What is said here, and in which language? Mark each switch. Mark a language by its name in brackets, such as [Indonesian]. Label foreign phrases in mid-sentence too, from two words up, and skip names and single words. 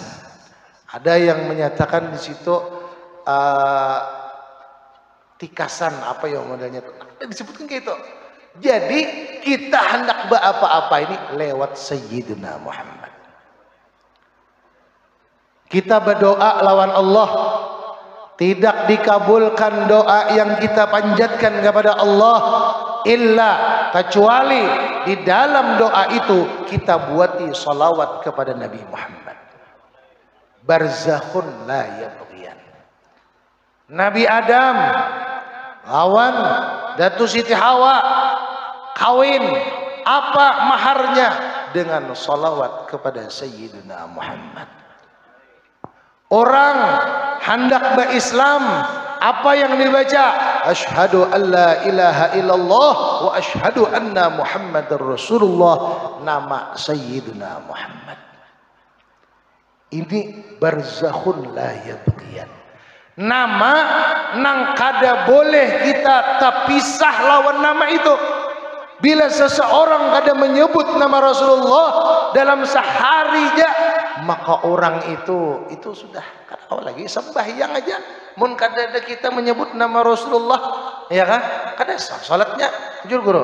[Indonesian] Ada yang menyatakan di situ tikasan apa ya modelnya itu disebutkan kayak itu. Jadi kita hendak apa-apa ini lewat Sayyidina Muhammad. [Banjar] Kita berdoa lawan Allah, tidak dikabulkan doa yang kita panjatkan kepada Allah illa kecuali di dalam doa itu kita buati salawat kepada Nabi Muhammad. [Arabic] برزخ لا يبغيان. [Banjar] Nabi Adam lawan Datu Siti Hawa kawin, apa maharnya? Dengan salawat kepada Sayyidina Muhammad. Orang hendak berislam, apa yang dibaca? [Arabic] أشهد أن لا إله إلا الله وأشهد أن محمدا رسول الله, [Banjar] nama Sayyidina Muhammad. Ini [Arabic] برزخ لا يبغيان. [Banjar] Nama nang kada boleh kita terpisah lawan nama itu. Bila seseorang kada menyebut nama Rasulullah dalam sehari aja maka orang itu sudah kalau lagi sembahyang aja mun kadada kita menyebut nama Rasulullah ya kan kada sah salatnya bujur guru.